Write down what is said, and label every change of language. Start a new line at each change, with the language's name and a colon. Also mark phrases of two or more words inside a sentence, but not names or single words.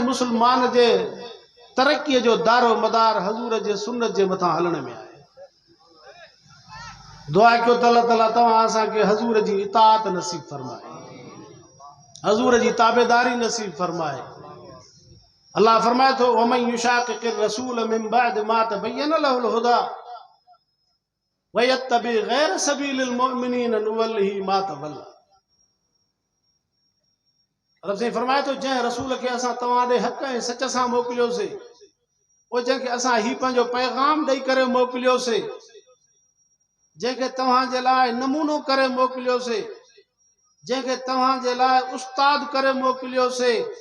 Sindhi: मुसलमान जे तरक्कीअ जो दारो मदार हज़ूर जे सुन्नत जे मथां हलण में आहे। दुआ कयो त अल्लाह ताला तव्हां असांखे हज़ूर जी इताअत नसीब फरमाए, हज़ूर जी ताबेदारी नसीब फरमाए।
Arabic: अल्लाह
Sindhi: फरमाए थो
Arabic: ومن يشاقق الرسول من بعد ما تبين له الهدى ويتبع غير سبيل المؤمنين نوله ما تولى.
Sindhi: रब साईं फरमाए थो जंहिं रसूल खे असां तव्हां ॾे हक़ ऐं सच सां मोकिलियोसीं, पोइ जंहिंखे असां ही पंहिंजो पैगाम ॾेई करे मोकिलियोसीं, जंहिंखे तव्हांजे लाइ नमूनो करे मोकिलियोसीं, जंहिंखे तव्हांजे लाइ उस्ताद करे मोकिलियोसीं,